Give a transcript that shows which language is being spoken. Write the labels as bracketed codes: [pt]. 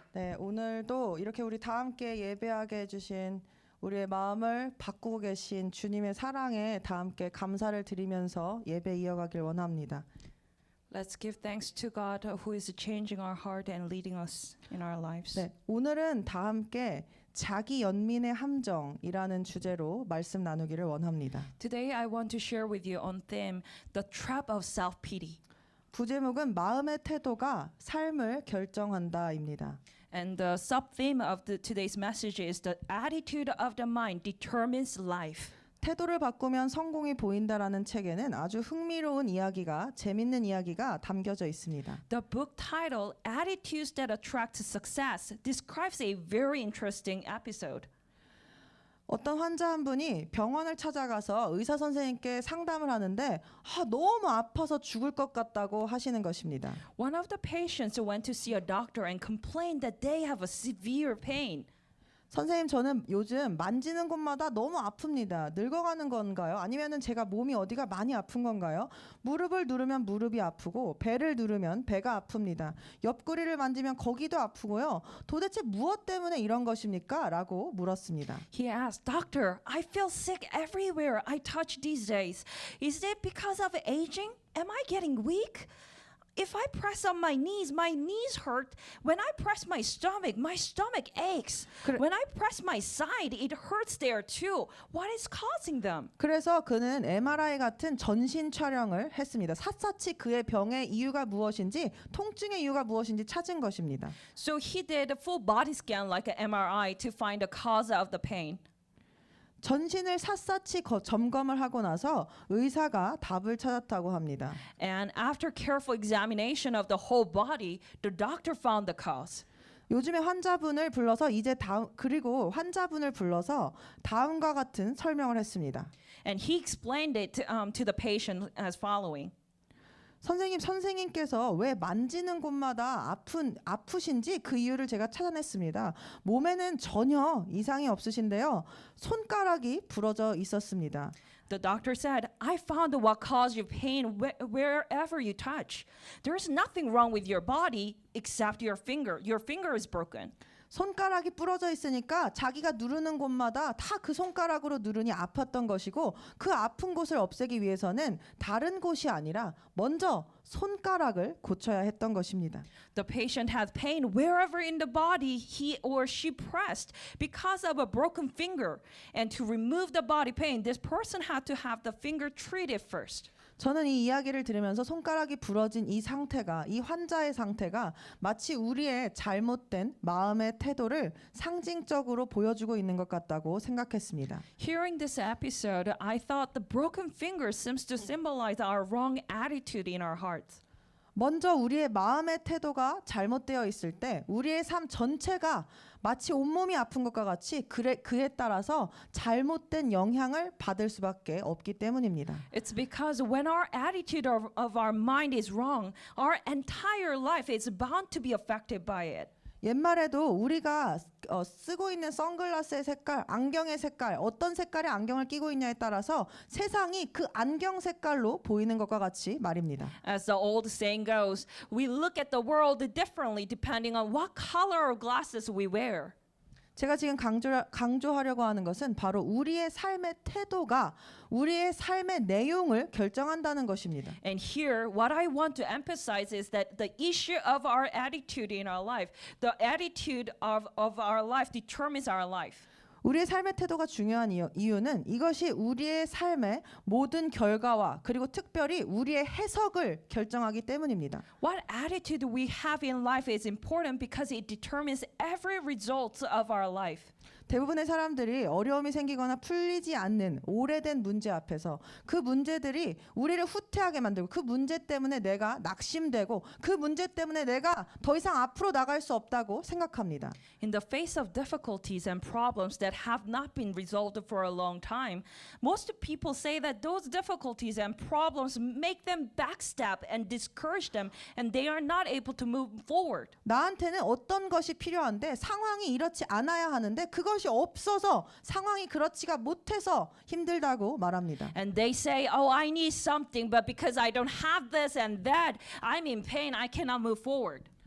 [ko] 네, 오늘도 이렇게 우리 다 함께 예배하게 해주신 우리의 마음을 바꾸고 계신 주님의 사랑에 다 함께 감사를 드리면서 예배 이어가길 원합니다. [en] Let's give thanks to God who is changing our heart and leading us in our lives. [ko] 네, 오늘은 다 함께 자기 연민의 함정이라는 주제로 말씀 나누기를 원합니다. [en] Today I want to share with you on theme the trap of self-pity. [ko] 부제목은 마음의 태도가 삶을 결정한다입니다. [en] And the sub-theme of today's message is the attitude of the mind determines life. [ko] 태도를 바꾸면 성공이 보인다라는 책에는 아주 흥미로운 이야기가 재밌는 이야기가 담겨져 있습니다. [en] The book title Attitudes That Attract Success describes a very interesting episode. [ko] 어떤 환자 한 분이 병원을 찾아가서 의사 선생님께 상담을 하는데 너무 아파서 죽을 것 같다고 하시는 것입니다. [en] One of the patients went to see a doctor and complained that they have a severe pain. [ko] 선생님, 저는 요즘 만지는 곳마다 너무 아픕니다. 늙어가는 건가요? 아니면은 제가 몸이 어디가 많이 아픈 건가요? 무릎을 누르면 무릎이 아프고 배를 누르면 배가 아픕니다. 옆구리를 만지면 거기도 아프고요. 도대체 무엇 때문에 이런 것입니까? 라고 물었습니다. [en] He asked, Doctor, I feel sick everywhere I touch these days. Is it because of aging? Am I getting weak? If I press on my knees hurt. When I press my stomach aches. When I press my side, it hurts there too. What is causing them? [ko] 그래서 그는 MRI 같은 전신 촬영을 했습니다. 샅샅이 그의 병의 이유가 무엇인지, 통증의 이유가 무엇인지 찾은 것입니다. [en] So he did a full body scan like an MRI to find the cause of the pain. [ko] 전신을 샅샅이 점검을 하고 나서 의사가 답을 찾았다고 합니다. [en] And after careful examination of the whole body, the doctor found the cause. [ko] 요즘에 환자분을 불러서 환자분을 불러서 다음과 같은 설명을 했습니다. [en] And he explained it to the patient as following. [ko] 선생님께서 왜 만지는 곳마다 아프신지 그 이유를 제가 찾아냈습니다. 몸에는 전혀 이상이 없으신데요. 손가락이 부러져 있었습니다. [en] The doctor said, I found what caused you pain wherever you touch. There's nothing wrong with your body except your finger. Your finger is broken. [ko] 손가락이 부러져 있으니까 자기가 누르는 곳마다 다 그 손가락으로 누르니 아팠던 것이고, 그 아픈 곳을 없애기 위해서는 다른 곳이 아니라 먼저 손가락을 고쳐야 했던 것입니다. [en] The patient had pain wherever in the body he or she pressed because of a broken finger. And to remove the body pain, this person had to have the finger treated first. [ko] 저는 이 이야기를 들으면서 손가락이 부러진 이 환자의 상태가 마치 우리의 잘못된 마음의 태도를 상징적으로 보여주고 있는 것 같다고 생각했습니다. [en] Hearing this episode, I thought the broken finger seems to symbolize our wrong attitude in our hearts. [ko] 먼저 우리의 마음의 태도가 잘못되어 있을 때 우리의 삶 전체가 마치 온몸이 아픈 것과 같이 그에 따라서 잘못된 영향을 받을 수밖에 없기 때문입니다. [en] It's because when our attitude of our mind is wrong, our entire life is bound to be affected by it. [ko] 옛말에도 우리가 쓰고 있는 선글라스의 색깔, 안경의 색깔, 어떤 색깔의 안경을 끼고 있냐에 따라서 세상이 그 안경 색깔로 보이는 것과 같이 말입니다. [en] As the old saying goes, we look at the world differently depending on what color of glasses we wear. [ko] 제가 지금 강조하려고 하는 것은 바로 우리의 삶의 태도가 우리의 삶의 내용을 결정한다는 것입니다. [en] And here, what I want to emphasize is that the issue of our attitude in our life, the attitude of our life determines our life. [ko] 우리의 삶의 태도가 중요한 이유는 이것이 우리의 삶의 모든 결과와 그리고 특별히 우리의 해석을 결정하기 때문입니다. [en] What attitude we have in life is important because it determines every result of our life. [ko] 대부분의 사람들이 어려움이 생기거나 풀리지 않는 오래된 문제 앞에서 그 문제들이 우리를 후퇴하게 만들고, 그 문제 때문에 내가 낙심되고, 그 문제 때문에 내가 더 이상 앞으로 나갈 수 없다고 생각합니다. [en] In the face of difficulties and problems that have not been resolved for a long time, most people say that those difficulties and problems make them backstep and discourage them, and they are not able to move forward. [ko] 나한테는 어떤 것이 필요한데 상황이 이렇지 않아야 하는데 그것 그것이 없어서 상황이 그렇지가 못해서 힘들다고 말합니다. [en] And they say, oh, I need something, but because I don't have this and that, I'm in pain, I cannot move forward.